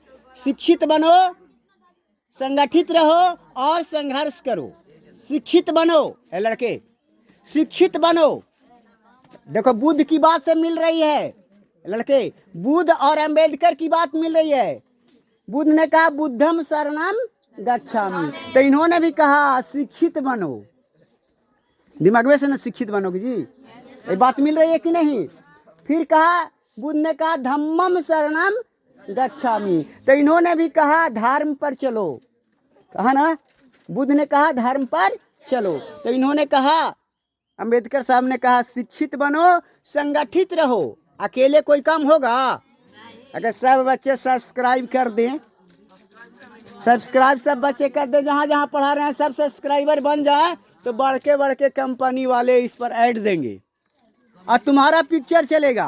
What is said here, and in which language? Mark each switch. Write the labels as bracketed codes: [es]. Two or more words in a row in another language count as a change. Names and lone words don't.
[hi] शिक्षित बनो, संगठित रहो और संघर्ष करो। शिक्षित बनो, ए लड़के, शिक्षित बनो। देखो, बुद्ध की बात से मिल रही है लड़के, बुद्ध और अंबेडकर की बात मिल रही है। बुद्ध ने कहा [pi] बुद्धम शरणम गच्छामि, [hi] तो इन्होंने भी कहा शिक्षित बनो। दिमाग में से ना शिक्षित बनोगे जी, ये बात मिल रही है कि नहीं? फिर कहा, बुद्ध ने कहा [pi] धम्मम शरणम गच्छामि, [hi] तो इन्होंने भी कहा धर्म पर चलो। कहा ना, बुद्ध ने कहा धर्म पर चलो, तो इन्होंने कहा, अंबेडकर साहब ने कहा शिक्षित बनो, संगठित रहो। अकेले कोई काम होगा? अगर सब बच्चे सब्सक्राइब कर दें, सब्सक्राइब सब बच्चे कर दें, जहाँ जहाँ पढ़ा रहे हैं सब सब्सक्राइबर बन जाए तो बढ़ के कंपनी वाले इस पर ऐड देंगे और तुम्हारा पिक्चर चलेगा।